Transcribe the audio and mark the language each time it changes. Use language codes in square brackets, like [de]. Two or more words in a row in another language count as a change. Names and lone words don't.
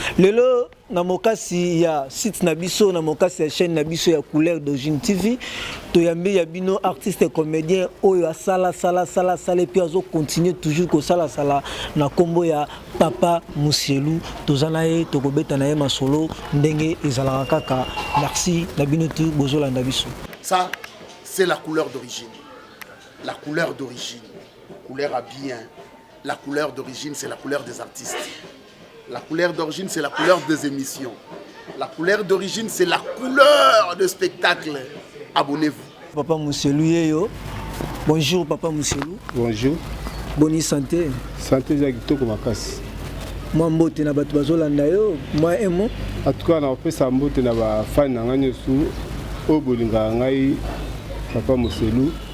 [ln] Lelo na mokasi ya site na biso, na mokasi ya chaîne na biso ya Couleur d'Origine T V, toyambi ya bino [fr] artiste et comédien [ln] oyo asala, sala, sala, sala, [fr] et puis [ln] azo [fr] continuer toujours [ln] ko sala, sala na kombo ya Papa Muselu. Toza na ye, tokobeta na ye masolo, ndenge ezalaka kaka. Merci na bino tu, bozolanda biso. [fr] Ça, c'est la couleur d'origine. La couleur d'origine. Couleur à bien. La couleur d'origine, c'est la couleur des artistes. La couleur d'origine, c'est la couleur des émissions. La couleur d'origine, c'est la couleur de spectacle. Abonnez-vous. Papa Muselu Yeyo. Bonjour, Papa Muselu. Bonjour. Bonne santé. [ln] Santé za kitoko makasi. Mwa mbote na bato bazolanda yo, mwa emo. [fr] En tout cas, [ln] na opesa mbote na ba fan na nga nyonso, oyo bolingaka ngai, Papa Muselu.